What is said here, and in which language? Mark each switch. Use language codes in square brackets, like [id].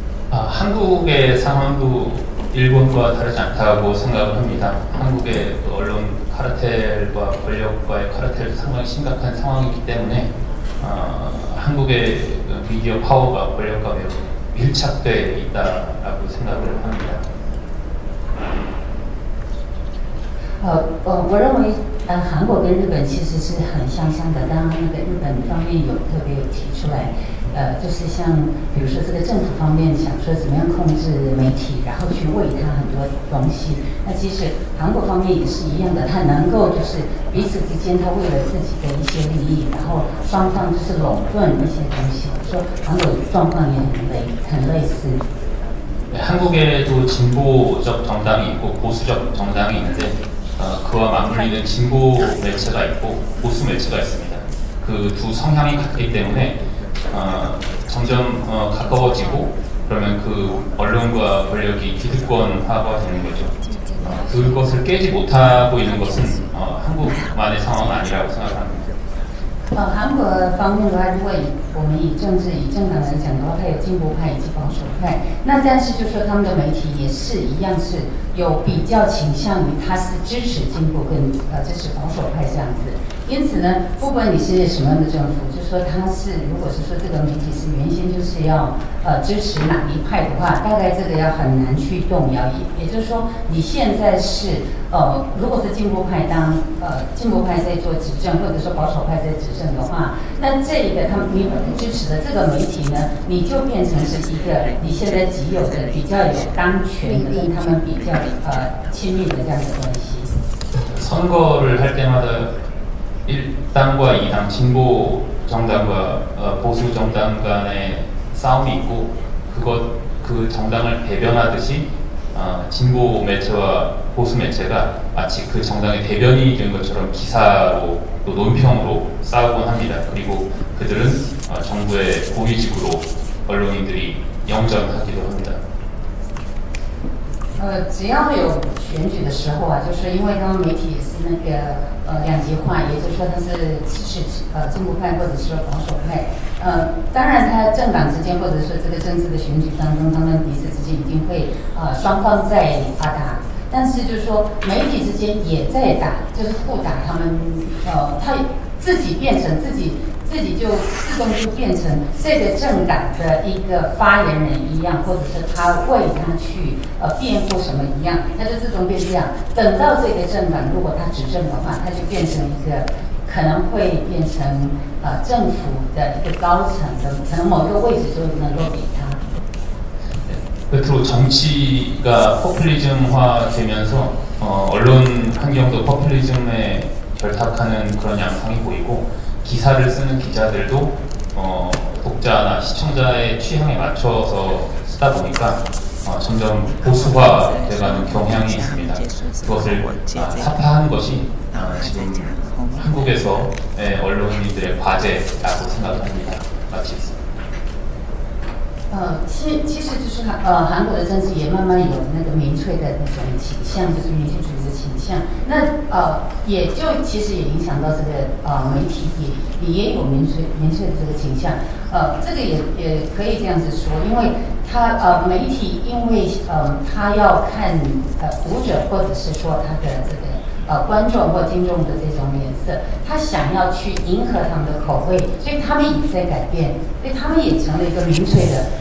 [ko] 한국의 상황도 일본과 다르지 않다고 생각을 합니다. 한국의 언론 카르텔과 권력과의 카르텔도 상당히 심각한 상황이기 때문에 한국의 미디어 파워가 권력과 매우 밀착되어 있다라고 생각을 합니다. [zh] 我认为韩国跟日本其实是很相像的。当然，那个日本方面有特别有提出来，就是像比如说这个政府方面想说怎么样控制媒体，然后去喂它很多东西。那其实韩国方面也是一样的，它能够就是彼此之间，它为了自己的一些利益，然后双方就是垄断一些东西。说韩国状况也很类似。 [ko] 한국에도 진보적 정당이 있고 보수적 정당이 있는데 그와 맞물리는 진보 매체가 있고 보수 매체가 있습니다. 그 두 성향이 같기 때문에 점점 가까워지고 그러면 그 언론과 권력이 기득권화가 되는 거죠. 그것을 깨지 못하고 있는 것은 한국만의 상황은 아니라고 생각합니다. [zh] 韩国方面的话，如果我们以政党来讲的话，它有进步派以及保守派。那但是就说他们的媒体也是一样，是有比较倾向于它是支持进步跟支持保守派这样子。因此呢，不管你是什么样的政府，就说它是如果是说这个媒体是原先就是要支持哪一派的话，大概这个要很难去动摇。也就是说，你现在是如果是进步派进步派在做执政，或者说保守派在执政的话，那这个你本来支持的这个媒体呢，你就变成是一个你现在既有的比较有当权的，跟他们比较亲密的这样的关系。 [ko] 선거를 할 때마다 1당과 2당 진보 정당과 보수 정당 간의 싸움이 있고 그 정당을 대변하듯이 진보 매체와 보수 매체가 마치 그 정당의 대변인이 된 것처럼 기사로 또 논평으로 싸우곤 합니다. 그리고 그들은 정부의 고위직으로 언론인들이 영전하기도 합니다. [zh] 只要有选举的时候啊，就是因为他们媒体也是那个两极化，也就是说他是支持进步派或者是保守派。当然他政党之间或者说这个政治的选举当中，他们彼此之间一定会双方在打，但是就是说媒体之间也在打，就是互打，他们他自己变成自己就自动就变成这个政党的一个发言人一样，或者是他为他去辩护什么一样，他就自动变这样。等到这个政党如果他执政的话，他就变成一个可能会变成政府的一个高层的，可能某个位置就能够给他。 [ko] 끝으로 정치가 포퓰리즘화 되면서 언론 환경도 포퓰리즘에 결탁하는 그런 양상이 보이고 기사를 쓰는 기자들도 독자나 시청자의 취향에 맞춰서 쓰다 보니까 점점 보수화돼가는 경향이 있습니다. 그것을 타파하는 것이 지금 한국에서의 언론인들의 과제라고 생각합니다. 마치겠습니다. [zh] 其实就是韩国的政治也慢慢有那个民粹的那种倾向，就是民粹主义的倾向。那也就其实也影响到这个媒体也有民粹的这个倾向。这个也可以这样子说，因为他媒体因为他要看读者或者是说他的这个观众或听众的这种脸色，他想要去迎合他们的口味，所以他们也在改变，所以他们也成了一个民粹的。